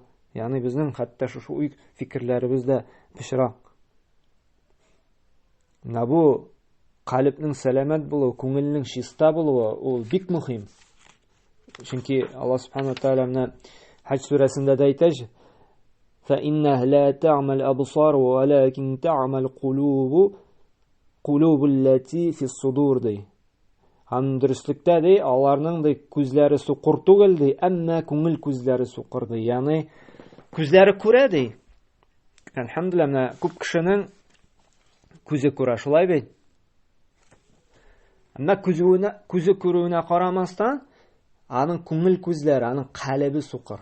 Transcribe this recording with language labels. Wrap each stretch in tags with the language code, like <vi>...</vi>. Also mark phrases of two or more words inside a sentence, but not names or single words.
<tt>Ягъни безнең хәтта шушы уй фикерләребез дә пешрак. Менә бу калбның сәламәт булуы, күңелнең чиста булуы, ул бик мөһим. Чөнки Аллаһ</tt> <ar>سبحانه وتعالى</ar> <tt>менә Хаҗ сүрәсендә дә әйтә:</tt> <ar>فَإِنَّهَا لَا تَعْمَى الْأَبْصَارُ وَلَكِنْ تَعْمَى الْقُلُوبُ الَّتِي فِي الصُّدُورِ ди.</ar> <tt>Һәм дөрестлектә ди, аларның ди күзләре суқыр түгел ди, әмма күңел күзләре суқыр ди. Ягъни күзләре күрә ди. Әлхәмдүлиллаһ, менә күп кешенең күзе күрә, шулай бит. Әмма күзе күрүенә карамастан, аның күңел күзләре, аның калбы суқыр.</tt>